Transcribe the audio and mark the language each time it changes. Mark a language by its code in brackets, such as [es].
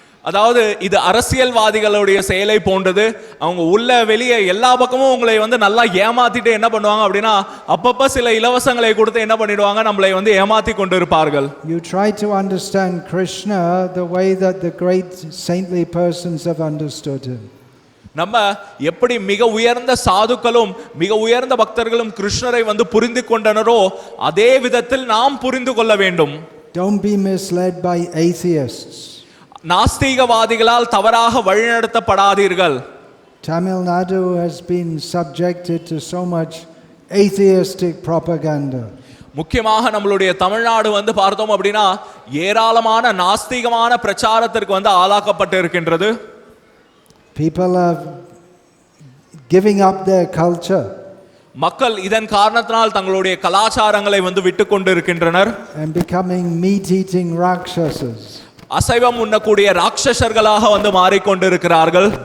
[ta] அதாவது இது அரசியல்வாதிகளுடைய செயலை போன்றது. அவங்க உள்ள வெளியே எல்லா பக்கமும் உங்களை வந்து நல்லா ஏமாத்திட்டு என்ன பண்ணுவாங்க அப்படின்னா அப்பப்ப சில இலவசங்களை கொடுத்து என்ன பண்ணிடுவாங்க, நம்மளை வந்து ஏமாத்தி கொண்டு இருப்பார்கள். [en] You try to understand Krishna the way that the great saintly persons have understood him. [ta] நம்ம எப்படி மிக உயர்ந்த சாதுக்களும் மிக உயர்ந்த பக்தர்களும் கிருஷ்ணரை வந்து புரிந்து கொண்டனரோ அதே விதத்தில் நாம் புரிந்து கொள்ள வேண்டும். [en] Don't be misled by atheists. [ta] நாஸ்திகவாதிகளால் தவறாக வழிநடத்தப்படாதீர்கள். [en] Tamil Nadu has been subjected to so much atheistic propaganda. [ta] முக்கியமாக நம்மளுடைய தமிழ்நாடு வந்து பார்த்தோம் அப்படின்னா ஏராளமான நாஸ்திகமான பிரச்சாரத்திற்கு வந்து ஆளாக்கப்பட்டு இருக்கின்றது. [en] People are giving up their culture. [ta] மக்கள் இதன் காரணத்தினால் தங்களுடைய கலாச்சாரங்களை வந்து விட்டுக்கொண்டு இருக்கின்றனர். [en] And becoming meat-eating rakshasas. [ta] அசைவம் உண்ணக்கூடிய ராட்சசர்களாக வந்து மாறிக்கொண்டிருக்கிறார்கள்.